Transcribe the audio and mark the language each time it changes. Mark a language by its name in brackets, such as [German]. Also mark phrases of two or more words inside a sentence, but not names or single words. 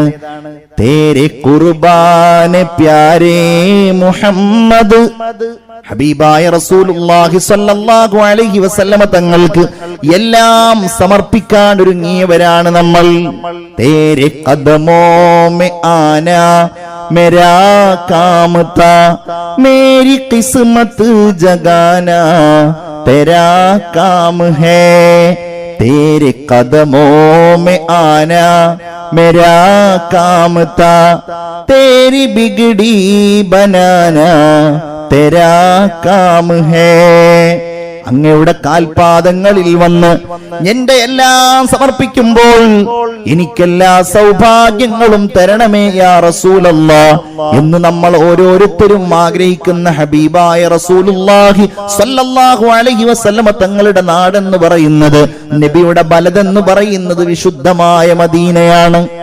[Hindi] तेरे क़ुर्बाने प्यारे मुहम्मद. [Malayalam] ഹബീബായ [Arabic] رسول الله صلى الله عليه وسلم [Malayalam] തങ്ങൾക്ക് എല്ലാം സമർപ്പിക്കാൻ ഒരുങ്ങിയവരാണ് നമ്മൾ. [Hindi] तेरे कदमों में आना मेरा काम था, मेरी किस्मत जगाना तेरा काम है. तेरे कदमों में आना मेरा काम था, तेरी बिगड़ी बनाना तेरा काम है. [Malayalam] അങ്ങയുടെ കാൽപാദങ്ങളിൽ വന്ന് എന്റെ എല്ലാം സമർപ്പിക്കുമ്പോൾ എനിക്കെല്ലാ സൗഭാഗ്യങ്ങളും തരണമേ [Arabic] يا رسول الله [Malayalam] എന്ന് നമ്മൾ ഓരോരുത്തരും ആഗ്രഹിക്കുന്ന ഹബീബായ [Arabic] رسول الله صلى الله عليه وسلم [Malayalam] തങ്ങളുടെ നാടെന്ന് പറയുന്നത്, നബിയുടെ ബലദെന്ന് പറയുന്നത് വിശുദ്ധമായ മദീനയാണ്.